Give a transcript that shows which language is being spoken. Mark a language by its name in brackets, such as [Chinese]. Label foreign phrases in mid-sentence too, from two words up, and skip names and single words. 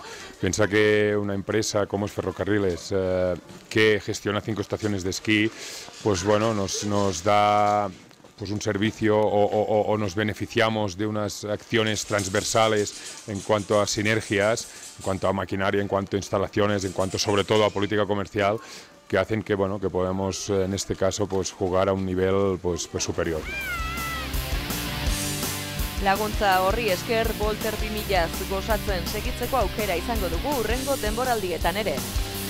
[Spanish] Piensa que una empresa como es Ferrocarriles, que gestiona 5 estaciones de esquí, pues bueno, nos da pues un servicio o nos beneficiamos de unas acciones transversales en cuanto a sinergias, en cuanto a maquinaria, en cuanto a instalaciones, en cuanto sobre todo a política comercial, que hacen que, bueno, que podamos en este caso pues, jugar a un nivel pues superior. [Basque] Laguntza horri esker Volter 2000 gozatzen segitzeko aukera izango dugu hurrengo denboraldietan ere.